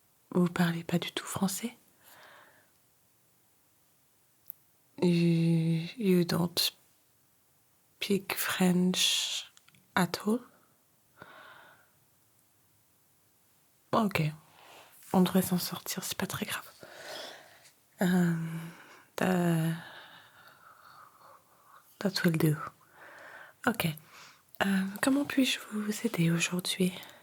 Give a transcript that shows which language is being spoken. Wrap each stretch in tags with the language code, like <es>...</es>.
<fr>Vous parlez pas du tout français?</fr> <en>You don't speak French at all? Ok.</en> <fr>On devrait s'en sortir, c'est pas très grave.</fr> <en>That will do.</en> <fr>Ok. Comment puis-je vous aider aujourd'hui?</fr>